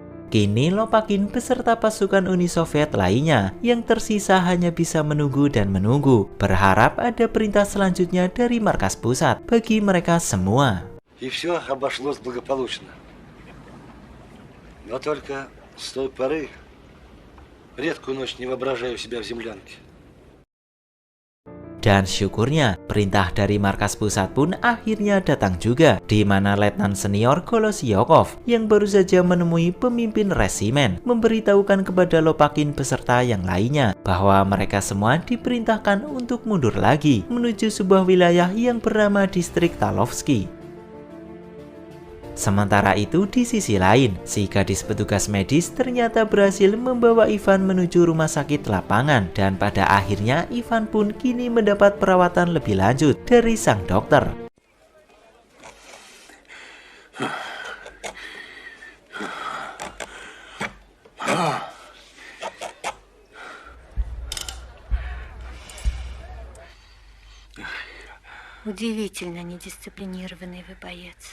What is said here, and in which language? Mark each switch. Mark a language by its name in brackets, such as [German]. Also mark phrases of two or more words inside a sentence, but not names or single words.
[Indonesian] Kini Lopakin beserta pasukan Uni Soviet lainnya yang tersisa hanya bisa menunggu dan menunggu, berharap ada perintah selanjutnya dari markas pusat bagi mereka semua. [Russian] И все обошлось благополучно. Но только с той поры редкую ночь не воображаю себя в землянке. [Indonesian] Dan syukurnya, perintah dari markas pusat pun akhirnya datang juga, di mana Letnan Senior Golosyokov yang baru saja menemui pemimpin resimen memberitahukan kepada Lopakin beserta yang lainnya bahwa mereka semua diperintahkan untuk mundur lagi menuju sebuah wilayah yang bernama distrik Talovsky. Sementara itu di sisi lain, si gadis petugas medis ternyata berhasil membawa Ivan menuju rumah sakit lapangan dan pada akhirnya Ivan pun kini mendapat perawatan lebih lanjut dari sang dokter. [Russian] Удивительно недисциплинированный вы боец.